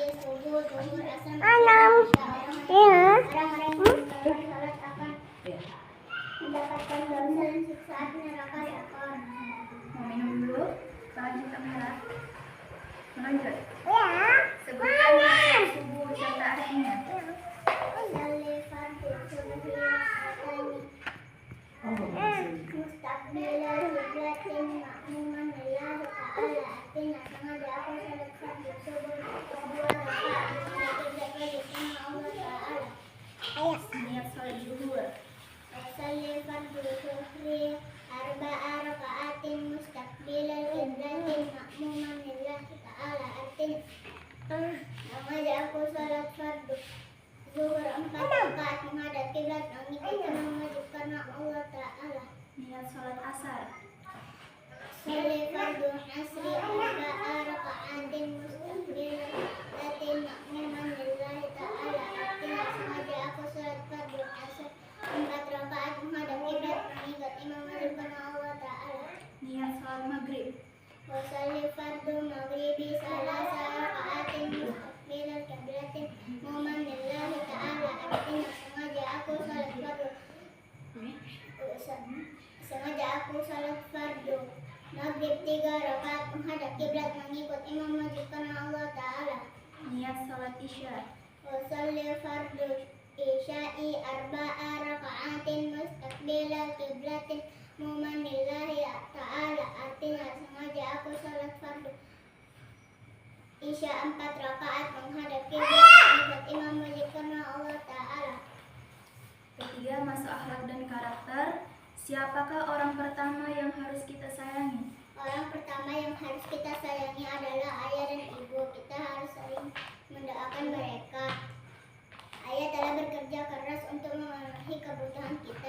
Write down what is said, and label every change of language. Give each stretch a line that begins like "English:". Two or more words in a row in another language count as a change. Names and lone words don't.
Indonesian: Subuh, zuhur, asar, maghrib, isya. Orang-orang yang meninggalkan salat akan mendapatkan dosa dan siksaan neraka ekor. Mau minum dulu? Lanjut kamera. Lanjut. Sebutkan niat subuh beserta artinya.
Arabic: أصلي فرض الصبح ركعتين مستقبل القبلة مأموما لله تعالى.
Indonesian: Artinya sengaja aku salat fardhu subuh 2 rakaat menghadap kiblat sama
Arabic: الله تعالى.
Indonesian: Niat sholat zuhur.
Arabic: أصلي فرض الظهر أربع ركعات مستقبل القبلة مأموما لله تعالى.
Indonesian: Artinya sengaja aku salat fardhu zuhur 4 rakaat menghadap kiblat mengikuti imam wajib karena
Arabic: الله تعالى.
Indonesian: Niat sholat asar.
Arabic: أصلي فرض العصر أربع ركعات مستقبلة مأموما لله تعالى.
Indonesian: Artinya sengaja aku salat fardhu asar 4 rakaat menghadap kiblat mengikut imam wajib karena
Arabic: الله تعالى.
Indonesian: Niat sholat maghrib.
Arabic: وأصلي فرض المغرب ثلاث ركعات مستقبل القبلة مأموما لله تعالى.
Indonesian: Artinya sengaja aku salat fardhu maghrib 3 rakaat menghadap kiblat mengikut imam wajib karena
Arabic: الله تعالى.
Indonesian: Niat sholat isya.
Arabic: وأصلي فرض العشاء أربع ركعات مستقبل القبلة مأموما لله تعالى.
Indonesian: Artinya sengaja aku salat fardhu isya 4 rakaat menghadap kiblat mengikut imam wajib karena
Arabic: الله تعالى.
Indonesian: Ketiga, masuk akhlak dan karakter. Siapakah orang pertama yang harus kita sayangi? Orang pertama yang harus kita sayangi adalah ayah dan ibu. Kita harus saling mendoakan mereka. Ayah telah bekerja keras untuk memenuhi kebutuhan kita.